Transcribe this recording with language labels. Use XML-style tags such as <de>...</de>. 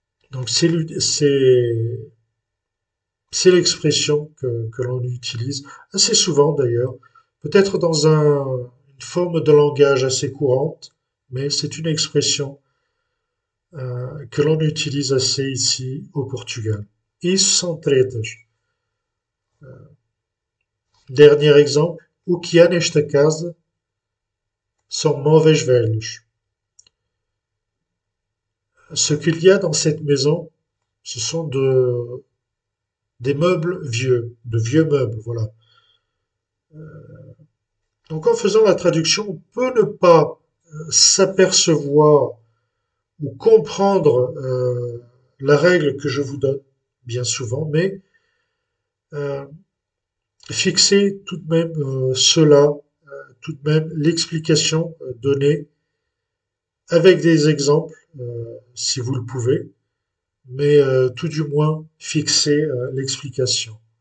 <fr>Donc c'est l'expression que l'on utilise assez souvent d'ailleurs, peut-être dans une forme de langage assez courante, mais c'est une expression que l'on utilise assez ici au Portugal.</fr> <pt>Isso são tretas.</pt> <fr>Dernier exemple,</fr> <pt>o que há nesta casa são móveis velhos.</pt> <fr>Ce qu'il y a dans cette maison, ce sont des meubles vieux, de vieux meubles, voilà. Donc en faisant la traduction, on peut ne pas s'apercevoir ou comprendre la règle que je vous donne, bien souvent, mais euh, fixer tout de même cela, tout de même l'explication donnée avec des exemples, si vous le pouvez, mais tout du moins fixer l'explication.</fr>